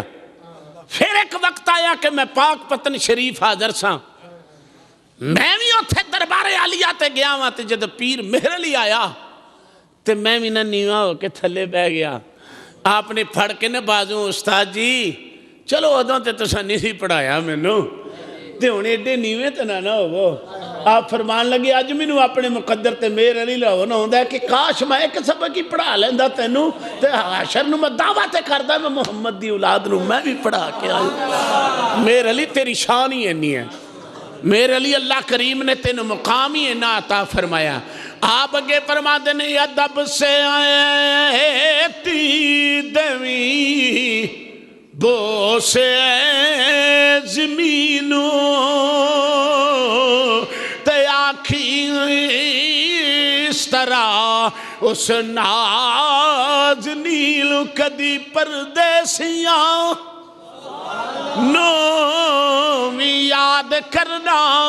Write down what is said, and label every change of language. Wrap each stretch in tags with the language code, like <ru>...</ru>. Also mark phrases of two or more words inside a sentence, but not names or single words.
<pa>پھر ایک وقت آیا کہ میں پاک پتن شریف حاضر سا، میں بھی اتھے دربار عالیہ تے گیا ہوا تے جد پیر مہر علی آیا تے میں بھی نہ نیواں ہو کے تھلے بہ گیا۔ آپ نے پھڑ کے نہ بازوں استاد جی چلو ادوں تے تساں نہیں پڑھایا مینوں تے ہن ایڈے نیویں تے نہ ہوو۔ آپ فرمان لگے اج مینوں اپنے مقدر تے مہر علی لاؤ نہ ہوندا کہ کاش میں ایک سبق ہی پڑھا لیندا تینوں تے حشر نوں میں دعوت کردا میں محمد دی اولاد نوں میں بھی پڑھا کے آیا۔ مہر علی تیری شان ہی اینی ہے، مہر علی اللہ کریم نے تینوں مقام ہی اینا عطا فرمایا۔ آپ اگے فرما دینے ادب سے آئے تی دوی بو سے زمینوں تے آکھی اس طرح اس ناز نیل کدی پردیسیاں نومی یاد کرنا۔</pa>